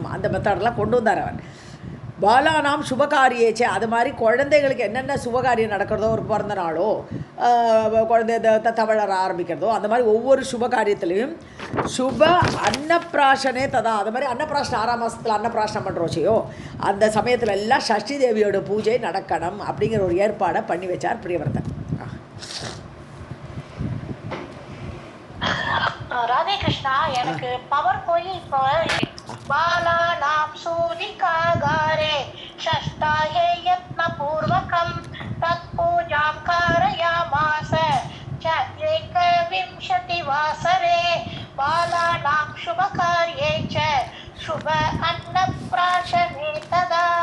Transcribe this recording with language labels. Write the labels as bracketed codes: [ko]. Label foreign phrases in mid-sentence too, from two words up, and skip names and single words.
[ta] அந்த மெத்தடெல்லாம் கொண்டு வந்தார் அவன். [sa] बालानां शुभकार्ये च, [ta] அது மாதிரி குழந்தைகளுக்கு என்னென்ன சுபகாரியம் நடக்கிறதோ, ஒரு பிறந்த நாளோ, குழந்தை தவழற ஆரம்பிக்கிறதோ, அந்த மாதிரி ஒவ்வொரு சுபகாரியத்துலேயும் [sa] शुभ अन्नप्राशने तदा, [ta] அது மாதிரி அன்னப்பிராசனம் 6ஆம் மாதத்தில் அன்னப்பிராசனம் பண்ணுறோச்சையோ அந்த சமயத்தில் எல்லாம் சஷ்டி தேவியோட பூஜை நடக்கணும் அப்படிங்கிற ஒரு ஏற்பாடை பண்ணி வச்சார் பிரியவர்தன். ராதே கிருஷ்ணா, எனக்கு பவர் போய் இப்போ [sa] बालानां सूलिकागारे षष्ठाहे यत्नपूर्वकं तत्पूजां कारयामास च एकविंशतिवासरे बालानां शुभकार्ये च शुभ अन्नप्राशने तदा.